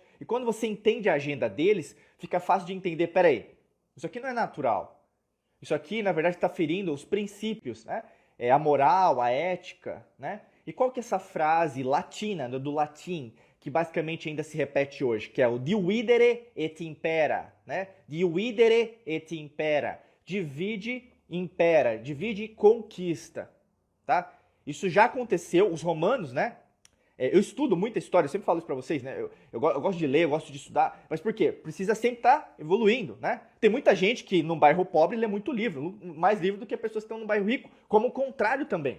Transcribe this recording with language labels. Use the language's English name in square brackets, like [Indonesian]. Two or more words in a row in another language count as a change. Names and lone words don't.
[Portuguese] E quando você entende a agenda deles, fica fácil de entender, peraí, isso aqui não é natural. Isso aqui, na verdade, está ferindo os princípios, né? A moral, a ética, né? E qual que é essa frase latina, do latim, que basicamente ainda se repete hoje, que é o [Latin] dividere et impera, [Portuguese] né? [Latin] Dividere et impera. Divide, impera. [Portuguese] Divide e conquista, tá? Isso já aconteceu, os romanos, né? Eu estudo muita história, eu sempre falo isso pra vocês, né? Eu gosto de ler, eu gosto de estudar, mas por quê? Precisa sempre estar evoluindo, né? Tem muita gente que num bairro pobre lê muito livro, mais livro do que pessoas que estão num bairro rico, como o contrário também.